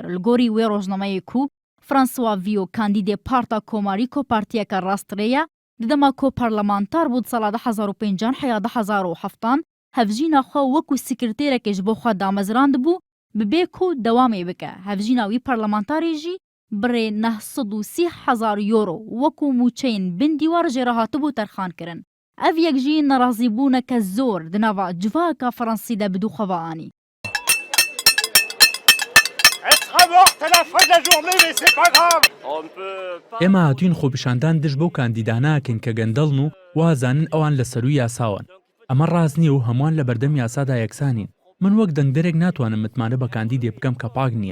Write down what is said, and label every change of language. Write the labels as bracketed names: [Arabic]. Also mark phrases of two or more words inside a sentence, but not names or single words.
[Kurdish] Li gorî wê rojnamayê ku François Villot kandîdê Parta Komarî Partiyeka Rastrê ye, di dema ku parlamentar bû di sala 2005 heya 2007 hevjîna xwe wekû sekretêrekê ji bo xwe damezrand bû bi bê ku dewamê bike. Hevjîna wî parlamentarê jî birê 930,000 euro wekû mûçeyên bin dîwar jê re hatibû terxan kirin. Ev yek jî nerazîbûneke zor di nava civaka Fransî de bi dûxeva anî. [Central Kurdish] ئێمە هاتوین خۆپیشاندان دژ بەو کاندیداناکەین کە گەندەڵن و وازانن ئەوان لە سەروی یاساون. ئەمە ڕاست نییە و هەمووان لە بەردەم یاسادا یەکسانین. من وەک دەنگدەرێک ناتوانم متمانە بە کاندیدێ بکەم کە پاک نییە.